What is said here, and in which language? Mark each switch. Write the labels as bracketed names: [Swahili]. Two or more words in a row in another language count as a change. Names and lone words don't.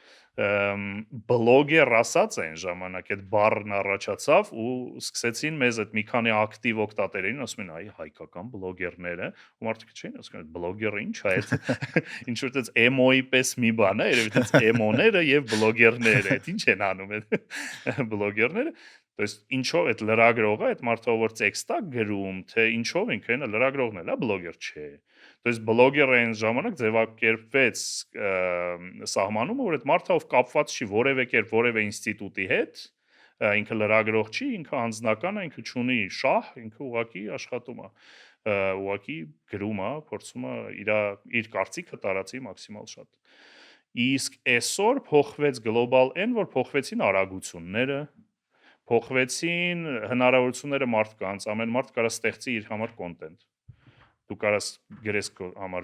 [Armenian] բլոգեր ասած այն ժամանակ այդ բառն առաջացավ ու սկսեցին մեզ այդ մի քանի ակտիվ օգտատերերին ասում են այ հայկական բլոգերները ու մարդիկ չէին ասում այդ բլոգերը ինչ է այդ ինչ որ դες էմոյի պես մի բան է երևի դες էմոները եւ բլոգերները այդ ինչ են անում այդ բլոգերները [Russian] то есть [Armenian] ինչով այդ լրագրողը այդ մարդը որ տեքստ է գրում թե ինչով ինքը նա լրագրողն է լա բլոգեր չէ [Russian] то есть [Armenian] բլոգերը այն ժամանակ ձևակերպվեց սահմանումը որ այդ մարդը ով կապված չի որևէ կերպ որևէ ինստիտուտի հետ ինքը լրագրող չի ինքը անձնական է ինքը ունի շահ ինքը ուղակի աշխատում է ուղակի գրում է փորձում է իր կարծիքը տարածի մաքսիմալ շատ իսկ այսօր փոխվեց գլոբալ այն որ փոխվեցին արագությունները փոխվեցին հնարավորությունները մարդկանց ամեն մարդ կարա ստեղծի իր համար կոնտենտ դու կարաս գրես քո համար